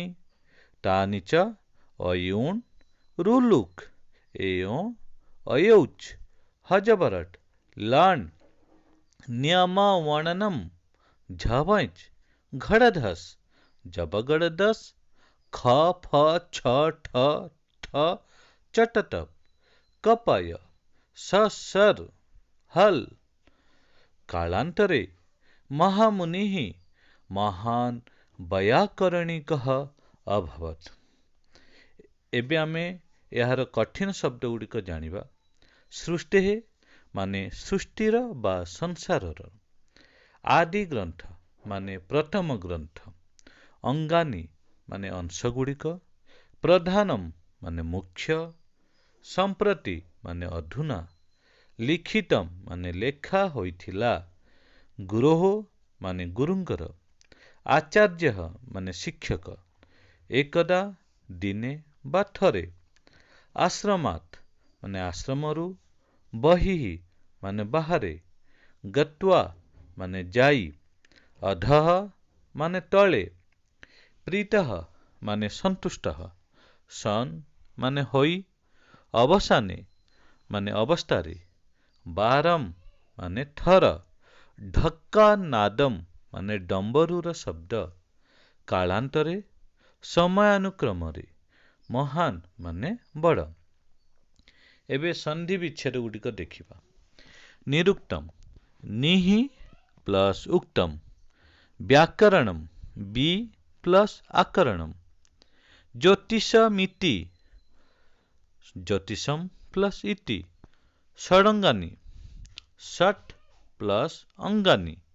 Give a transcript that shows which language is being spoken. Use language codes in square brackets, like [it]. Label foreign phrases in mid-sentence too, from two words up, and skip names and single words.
[sa] तानि च अयूण् रुलुक् एयों अयौच् हजबरट् लण् न्यमवणनं झवञ्च घड़धस् जबगड़दस् ख फ छ ठ ठ चटतप कपय ससर हल। कालान्तरे महामुनिः महान् वैयाकरणिकः अभवत्। [or] ଏବେ ଆମେ ଏହାର କଠିନ ଶବ୍ଦ ଗୁଡ଼ିକ ଜାଣିବା। ସୃଷ୍ଟି ମାନେ ସୃଷ୍ଟିର ବା ସଂସାରର। ଆଦି ଗ୍ରନ୍ଥ ମାନେ ପ୍ରଥମ ଗ୍ରନ୍ଥ। ଅଙ୍ଗାନି ମାନେ ଅଂଶ ଗୁଡ଼ିକ। ପ୍ରଧାନମ ମାନେ ମୁଖ୍ୟ। ସମ୍ପ୍ରତି ମାନେ ଅଧୁନା। ଲିଖିତମ ମାନେ ଲେଖା ହୋଇଥିଲା। ଗୁରୋଃ ମାନେ ଗୁରୁଙ୍କର। ଆଚାର୍ଯ୍ୟ ମାନେ ଶିକ୍ଷକ। ଏକଦା ଦିନେ ବା ଥରେ। ଆଶ୍ରମାତ୍ ମାନେ ଆଶ୍ରମରୁ। ବହିଃ ମାନେ ବାହାରେ। ଗତ୍ୱା ମାନେ ଯାଇ। ଅଧଃ ମାନେ ତଳେ। ପ୍ରୀତଃ ମାନେ ସନ୍ତୁଷ୍ଟଃ। ସନ୍ ମାନେ ହୋଇ। ଅବସାନେ ମାନେ ଅବସ୍ଥାରେ। ବାରମ ମାନେ ଥର। [sa] ढक्का नादम [or] ମାନେ ଡମ୍ବରୁର ଶବ୍ଦ। କାଳାନ୍ତରେ ସମୟାନୁକ୍ରମରେ। ମହାନ ମାନେ ବଡ଼। ଏବେ ସନ୍ଧି ବିଚ୍ଛେଦ ଗୁଡ଼ିକ ଦେଖିବା। [sa] निरुक्तम निहि प्लस उक्तम। व्याकरणम बी प्लस आकरणम। ज्योतिषमिति ज्योतिषम प्लस इति। षडंगानि षट् प्लस अंगानि।